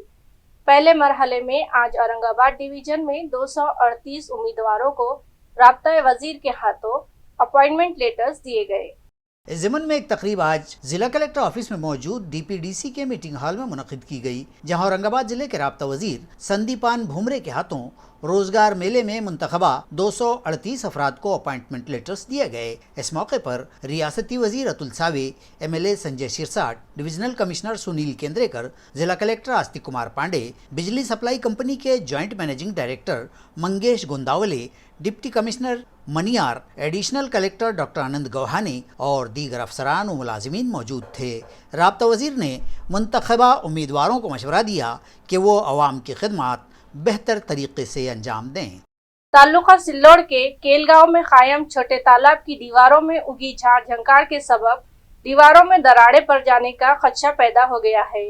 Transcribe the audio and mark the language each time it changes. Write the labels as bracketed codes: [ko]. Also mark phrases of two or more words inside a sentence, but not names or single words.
[ur] پہلے مرحلے میں آج اورنگ آباد ڈویژن میں 238 امیدواروں کو رابطہ وزیر کے ہاتھوں [en] appointment letters [ur] دیے گئے۔ اس ضمن میں ایک تقریب آج ضلع کلکٹر آفس میں موجود ڈی پی ڈی سی کے [en] meeting hall [ur] میں منعقد کی گئی، جہاں اورنگ آباد ضلع کے رابطہ وزیر سندیپان بھومرے کے ہاتھوں روزگار میلے میں منتخبہ 238 افراد کو [en] appointment letters [ur] دیے گئے۔ اس موقع پر ریاستی وزیر اتل ساوے، ایم ایل اے سنجے شیرساٹ، [en] divisional commissioner [ur] سنیل کیندریکر، ضلع کلکٹر آستک کمار پانڈے، بجلی سپلائی کمپنی کے [en] joint managing director [ur] منگیش گونداولے، [en] deputy commissioner [ur] منیار، [en] additional collector [ur] ڈاکٹر آنند گوہانی اور دیگر افسران و ملازمین موجود تھے۔ رابطہ وزیر نے منتخبہ امیدواروں کو مشورہ دیا کہ وہ عوام کی خدمات بہتر طریقے سے انجام دیں۔ تعلقہ سلوڑ کے کیل گاؤں میں قائم چھوٹے تالاب کی دیواروں میں اگی جھاڑ جھنکار کے سبب دیواروں میں دراڑیں پڑ جانے کا خدشہ پیدا ہو گیا ہے۔